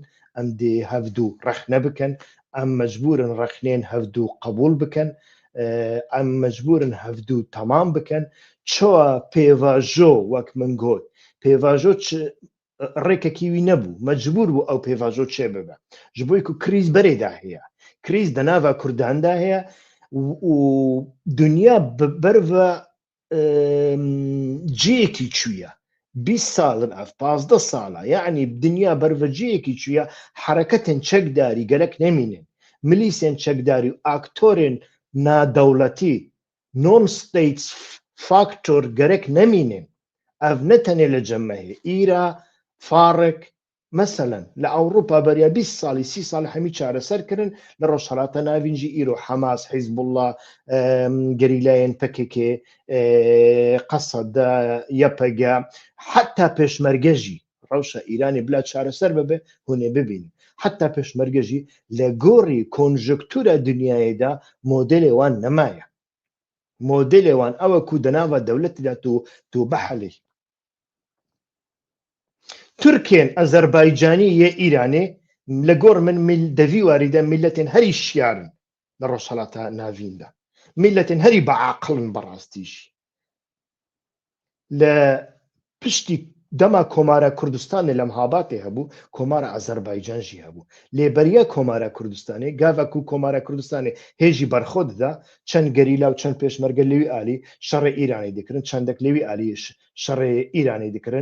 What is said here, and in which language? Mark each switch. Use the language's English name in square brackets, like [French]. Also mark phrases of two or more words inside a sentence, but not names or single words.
[Kurdish] em dê hevdû rexne bikin em mecbûrin rexneyên hevdû qebûl bikin em mecbûrin hevdû temam bikin çawa pêvajo wek min got pêvajo rêkekî wî nebû mecbûr bû ew pêvajo çê bibe ji bo ku krîz berê de heye krîz di nava Kurdan de heye û dunya ber ve ciyekî çûye 20 salin ev 15 sala yani dünya ber ve ciyekî çûye hereketên çekdarî gelek nemînin milîsên çekdarî aktorên nadewletî [English] non-state factor [Kurdish] gerek nemînin ev ne tenê li cem me heye îra farik mesela li Ewropa beriya 20 salî 30 salî hemî çareser kirin li rojhilata navîn jî îro Hemas Hizbullah gerîlayên PKK Qeseda YPG heta pêşmerge jî rewşa Îranê bila çareser bibe hûn ê bibînin heta pêşmerge jî li gorî konjüktûra dunyayê de modelê wan nemaye modelê wan ew e ku di nava dewletê de tu bihelî Türkên Azerbaycanî yê Îranê لەگۆڕ من دەوی واریدە میلەتێن هەری شیارن لە ڕۆژهەڵاتە ناویندا میلەتێن هەری بەعاقڵن بەڕاستیشی لە پشتی دەما کۆمارە کوردستانی لەم هاباتێ هەبوو کۆمارە ئەزەربایجانژی هەبوو لێبەریە کۆمارە کوردستانی گاڤک و کۆمارە کوردستانی هێژی بەرخۆ دەدا چەند گەریلا و چەند پێشمەرگە لەوی ئالی شەڕی ئیرانی دەکردن چەندێک لەوی ئالیش شەڕی ئیرانی دەکردن